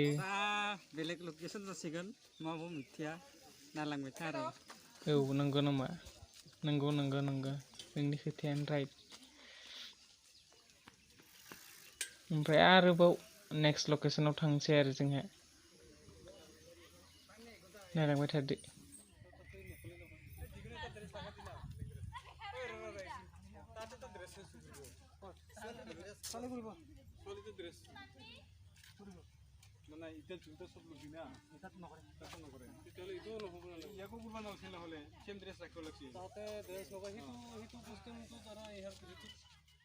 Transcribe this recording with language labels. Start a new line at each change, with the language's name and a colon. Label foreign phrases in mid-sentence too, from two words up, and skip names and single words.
Bodo: बेलेग लकेसन जासिगोन माबो मिथिया नालांबाय था आरो औ नंगौ नामा नंगौ नोंनि खोथायानो राइट ओमफ्राय आरोबाव
English: next location
Bodo: थांसै आरो जोंहा नायलांबाय थादो
Assamese: মানে ইটা জুতা সব লুকি না এটা নকৰে তেতিয়াহ'লে এইটো নহ'ব নালাগে ইয়াকো কৰিব নালাগিছিল নহ'লে
English: same dress
Assamese: ৰাখিব লাগিছিল তাতে ড্ৰেছ লগাই সেইটো বস্তুটো ধৰা